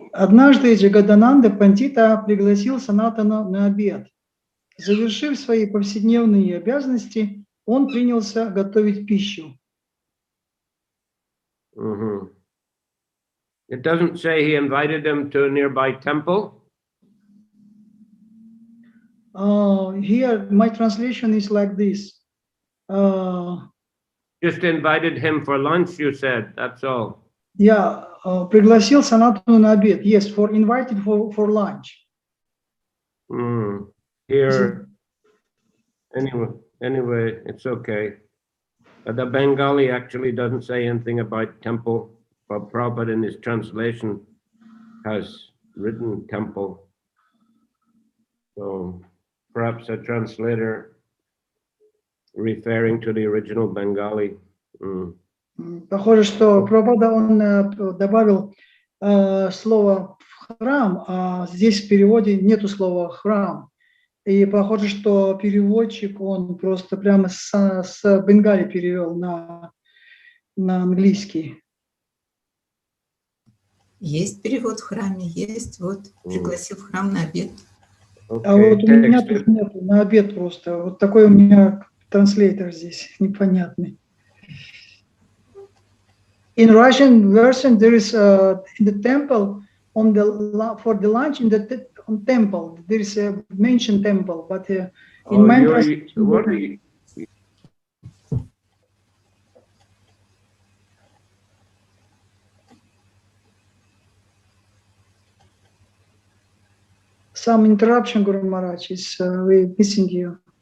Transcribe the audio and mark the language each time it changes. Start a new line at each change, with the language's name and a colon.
Russian: Однажды Джагадананда Пандита пригласил Санатана на обед. Завершив свои повседневные обязанности, он принялся готовить пищу.
English: It doesn't say he invited him to a nearby temple. Here, my translation is like this. Just invited him for lunch, you said, that's all.
Russian: Я пригласил Санатану на обед.
English: Yes, invited for lunch. Here, anyway, it's okay. But the Bengali actually doesn't say anything about temple, but Prabhupada in his translation has written temple. So perhaps a translator referring to the original Bengali.
Russian: Похоже, что Прабхупада он добавил слово храм, а здесь в переводе нету слова храм. И похоже, что переводчик он просто прямо с Бенгали перевел на английский. Есть перевод в храме, есть. Вот пригласил в храм на обед. А вот у меня тут нет, на обед просто. Вот такой у меня транслейтер здесь непонятный.
English: In Russian version, there is in the temple for the lunch in the temple there is a mentioned temple, but in my translation, some interruption, Guru Maharaj, is we're missing you.